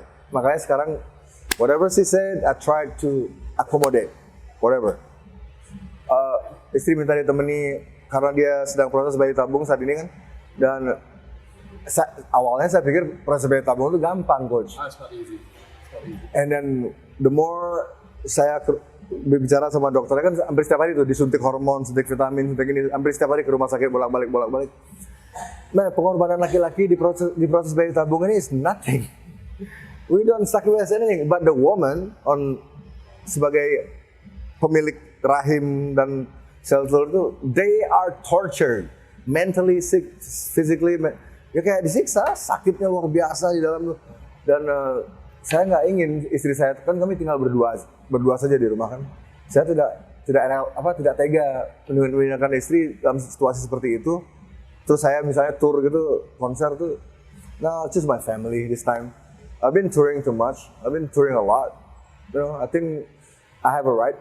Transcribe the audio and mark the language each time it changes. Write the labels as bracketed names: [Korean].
[English] Like, [Indonesian] makanya sekarang [English] whatever she said, I tried to accommodate whatever. [Indonesian] Istri minta ditemani karena dia sedang proses bayi tabung saat ini kan, dan awalnya saya pikir proses bayi tabung itu gampang, coach. [English] It's not easy. It's not easy. And then the more [Indonesian] saya berbicara sama dokternya kan hampir setiap hari tuh disuntik hormon, suntik vitamin, suntik ini, hampir setiap hari ke rumah sakit bolak-balik. Nah, pengorbanan laki-laki di proses bayi tabung ini [English] is nothing. We don't sacrifice anything, but the woman [Indonesian] sebagai pemilik rahim dan sel telur itu, [English] they are tortured, mentally sick, physically, [Indonesian] ya kayak disiksa, sakitnya luar biasa di dalam. Dan saya nggak ingin istri saya, kan kami tinggal berdua saja di rumah kan. Saya tidak tega meninggalkan istri dalam situasi seperti itu. Terus saya misalnya tour gitu, konser tuh, [English] no, it's just my family this time. I've been touring too much. I've been touring a lot. You know, I think I have a right.